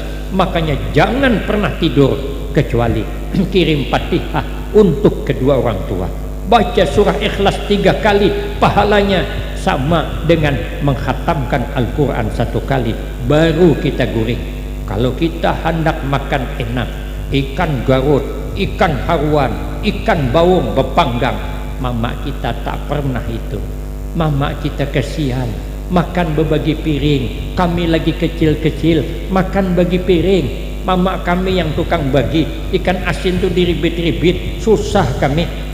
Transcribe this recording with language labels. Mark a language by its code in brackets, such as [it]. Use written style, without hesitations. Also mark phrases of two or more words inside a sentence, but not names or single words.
[id] Makanya jangan pernah tidur kecuali kirim Fatihah untuk kedua orang tua. Baca surah Ikhlas 3 kali, pahalanya sama dengan menghatamkan Al-Quran 1 kali. Baru kita gurih. Kalau kita hendak makan enak, ikan garut, ikan haruan, ikan bawang berpanggang, mama kita tak pernah itu. Mama kita kesian, makan berbagi piring. Kami lagi kecil-kecil, makan bagi piring. Mama kami yang tukang bagi, ikan asin tuh diribit-ribit, susah kami.